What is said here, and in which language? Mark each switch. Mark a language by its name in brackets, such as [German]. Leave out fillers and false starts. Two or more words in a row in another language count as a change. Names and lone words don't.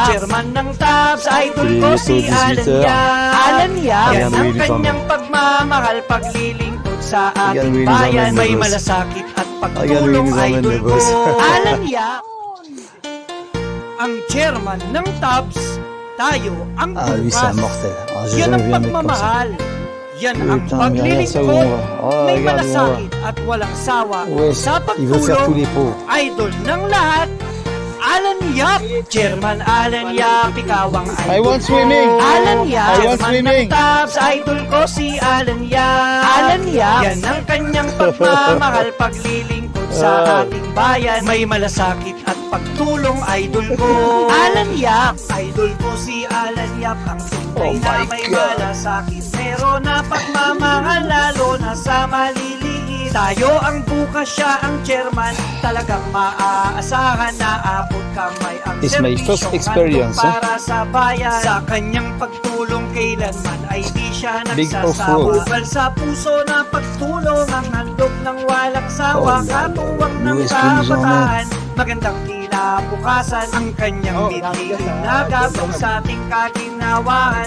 [Filipino] Chairman ng TAPS, idol ko si Alan Yap. Alan Yap. Yan ang kanyang pagmamahal, paglilingkod sa ating bayan. May malasakit at pagtulong, idol ko. Alan Yap. Ang chairman ng TAPS, tayo ang [French] lui c'est [Filipino] bukas. [French] un mortel. Ah, j'ai [Filipino] Yan ang [French] jamais vu un mec comme ça. [Filipino] pagmamahal, yan ang [French] Putain, mais regarde ça où [Filipino] paglilingkod. [French] on va. Oh, [Filipino] May [French] regarde où on va. [Filipino] malasakit at walang sawa [French] Ouais, [Filipino] sa [French] il veut faire tous [Filipino] pagtulong, [French] les pots. [Filipino] idol ng lahat, Alan Yap. Chairman Alan Yap, ikaw ang idol [English] I want [Filipino] ko. [English] swimming. [Filipino] Alan Yap. [English] I want [Filipino] Chairman [English] swimming. [Filipino] ng TAPS, idol ko si Alan Yap. Alan Yap. Yan ang kanyang pagmamahal, paglilingkod sa ating bayan. May malasakit at pagtulong, idol ko. Alan Yap. Idol ko si Alan Yap, ang tunay [English] Oh [Filipino] na [English] my [Filipino] may [English] God. [Filipino] malasakit. Meron na pagmamahal, lalo na sa maliliit. Tayo ang bukas, siya ang chairman. Talagang maaasahan na abot kamay ang [English] It's my first [Filipino] serbisyong [English] experience, [Filipino] handog para sa bayan. Sa kanyang pagtulong kailanman ay di siya [English] Big [Filipino] nagsasawa. [English] off-road. [Filipino] Bukal sa puso na pagtulong, ang handog ng walang sawa. Oh, Katuwang ng US Kings, kabataan, magandang kinabukasan ang kanyang mithiin na gabay sa ating kaginhawahan.